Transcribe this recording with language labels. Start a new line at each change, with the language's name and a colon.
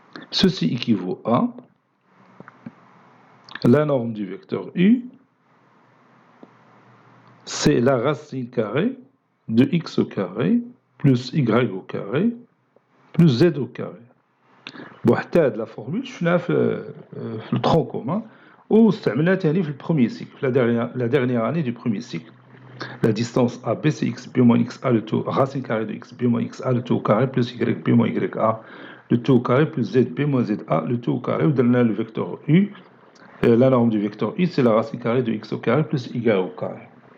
French: Ceci équivaut à la norme du vecteur U, c'est la racine carrée de x au carré, plus y au carré, plus z au carré.
Arabic: وحتى هاد لا فورمول شفناها في الترون كومان واستعملناها ثاني في البروميير سيكل
French: la dernière année du premier cycle. La distance AB c'est x b moins x a le tout racine carrée de x b moins x a le tout au carré plus y b moins y a le tout au carré plus z b moins z a le tout au carré. ودرنا le vecteur U, la norme du vecteur U c'est la racine carrée de x au carré plus y au carré.